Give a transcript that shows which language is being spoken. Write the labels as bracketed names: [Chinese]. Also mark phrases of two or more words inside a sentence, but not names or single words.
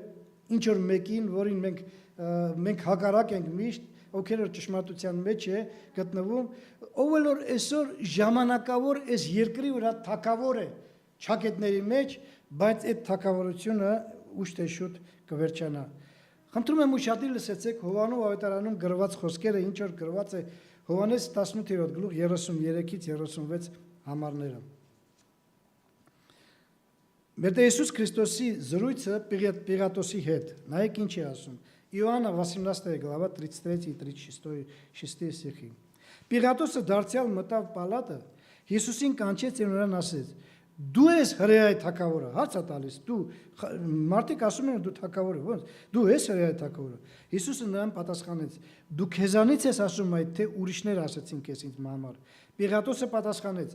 [Armenian] ինչ որ մեկին, որին մենք հակառակ ենք միշտ, ովքեր որ ճշմարտության մեջ է գտնվում, ով որ այսօր ժամանակավոր այս երկրի վրա թագավոր է ճակետների մեջ, բայց այդ թագավորությունը ուշ թե շուտ կվերջանա։ Խնդրում եմ ուշադիր լսեցեք Հովաննես ավետարանում գրված խոսքերը, ինչ որ գրված է Հովաննես 18-րդ գլուխ 33-ից 36 համարները։ Մեր Տեր Հիսուս Քրիստոսի զրույցը Պիղատոսի հետ, նայեք ինչ է ասում։ [Russian] Иоанна 18 глава 33 и 36 стихи։ [Armenian] Պիղատոսը դարձյալ մտավ պալատը, Հիսուսին կանչեց եւ նրան ասեց. Դու ես հրեայի թագավորը, հարց է տալիս, դու մարդիկ ասում են դու թագավոր ես, ո՞նց, դու ես հրեայի թագավորը։ Հիսուսը նրան պատասխանեց. Դու քեզանից ես ասում այդ, թե ուրիշներ ասեցին քեզ ինձ համար։ Պիղատոսը պատասխանեց.